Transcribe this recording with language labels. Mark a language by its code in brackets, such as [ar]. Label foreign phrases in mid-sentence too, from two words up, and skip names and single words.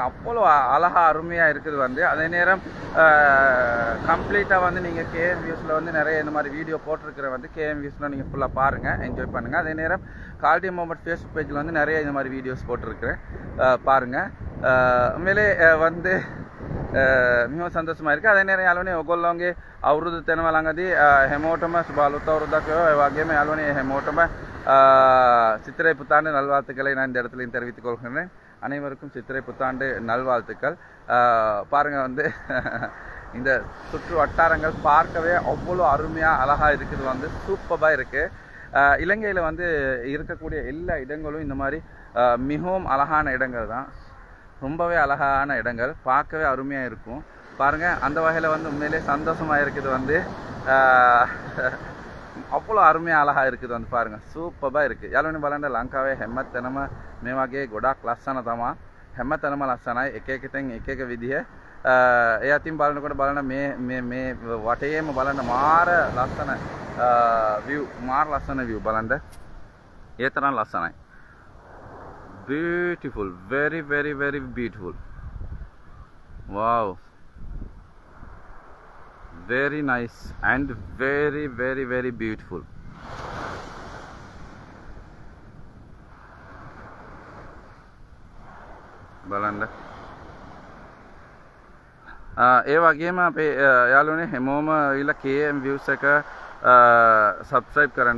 [ta] அவ்வளோ அழகாக அருமையாக இருக்குது வந்து. அதே நேரம் கம்ப்ளீட்டாக வந்து நீங்கள் கேஎம் வியூஸில் வந்து நிறைய இந்த மாதிரி வீடியோ போட்டிருக்கிற வந்து கேஎம் வியூஸில் நீங்கள் ஃபுல்லாக பாருங்கள், என்ஜாய் பண்ணுங்கள். அதே நேரம் கால்டி மொஹம்மட் [en] Facebook page [ta] வந்து நிறைய இந்த மாதிரி வீடியோஸ் போட்டிருக்கிறேன், பாருங்கள். உண்மையிலே வந்து மிகவும் சந்தோஷமாய் இருக்கு. அதே நேரம் [si] යාළුවනේ ඔයගොල්ලෝගේ අවුරුදු තෙනම ළඟදී හැමෝටම සුබ අලුත් අවුරුද්දක් වේවා. ඒ වගේම යාළුවනේ හැමෝටම [ta] சித்திரை புத்தாண்டு நல்வாழ்த்துக்களை நான் இந்த இடத்துல தெரிவித்துக் கொள்கிறேன். அனைவருக்கும் சித்திரை புத்தாண்டு நல்வாழ்த்துக்கள். பாருங்கள் வந்து இந்த சுற்று வட்டாரங்கள் பார்க்கவே அவ்வளோ அருமையாக அழகாக இருக்குது வந்து. சூப்பராக இருக்குது. இலங்கையில் வந்து இருக்கக்கூடிய எல்லா இடங்களும் இந்த மாதிரி மிகவும் அழகான இடங்கள் தான். ரொம்பவே அழகான இடங்கள், பார்க்கவே அருமையாக இருக்கும். பாருங்கள் அந்த வகையில் வந்து உண்மையிலே சந்தோஷமாக இருக்குது வந்து. அவ்வளோ அருமை அழகா இருக்குது வந்து. பாருங்கள் සූපර් இருக்குது. [si] යාළුවනේ බලන්න ලංකාවේ හැමතැනම මේ වගේ ගොඩක් ලස්සන තමයි. හැමතැනම ලස්සනයි. එක එක තැන් එක එක විදිහ. ඒ අතින් බලනකොට බලන්න මේ වටේම බලන්න මාර ලස්සන view, මාර ලස්සන view බලන්න. ඒ තරම් ලස්සනයි. [en] Beautiful, very very very beautiful. Wow. Very nice and very very very beautiful. [si] බලන්න. ඒ වගේම අපේ යාළුවනේ හැමෝම ඊළ KM views එක subscribe කරන්න.